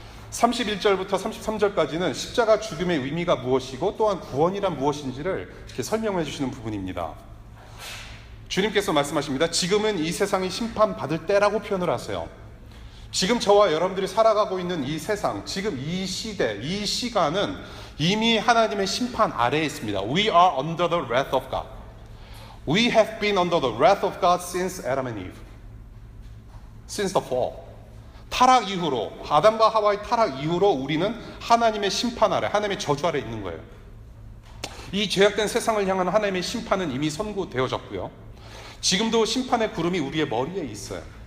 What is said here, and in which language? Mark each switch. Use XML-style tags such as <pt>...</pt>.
<ko>31절부터 33절까지는 십자가 죽음의 의미가 무엇이고 또한 구원이란 무엇인지를 이렇게 설명해 주시는 부분입니다. 주님께서 말씀하십니다. 지금은 이 세상이 심판받을 때라고 표현을 하세요. 지금 저와 여러분들이 살아가고 있는 이 세상, 지금 이 시대, 이 시간은 이미 하나님의 심판 아래에 있습니다.</ko> <en>We are under the wrath of God. We have been under the wrath of God since Adam and Eve. Since the fall.</en> <ko>타락 이후로, 아담과 하와의 타락 이후로 우리는 하나님의 심판 아래, 하나님의 저주 아래 있는 거예요. 이 죄악된 세상을 향한 하나님의 심판은 이미 선고되어졌고요. 지금도 심판의 구름이 우리의 머리에 있어요.</ko>